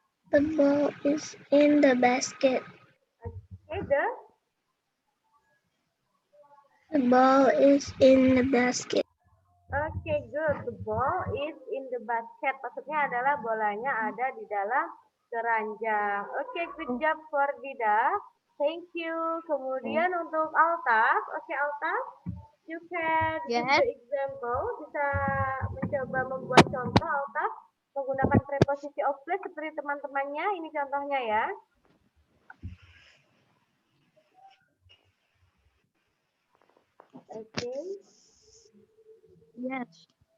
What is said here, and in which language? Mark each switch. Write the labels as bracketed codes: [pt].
[en] The ball is in the basket. Okay, The ball is in the basket. Okay, good. The ball is in the basket. [id] Maksudnya adalah bolanya ada di dalam keranjang. [en] Okay, good job for Dida. Thank you. [id] Kemudian untuk [en] Altaf. Okay, Altaf. You can give the example. [id] Bisa mencoba membuat contoh, Altaf. Menggunakan preposisi of place seperti teman-temannya. Ini contohnya ya. Oke. [en] Yes.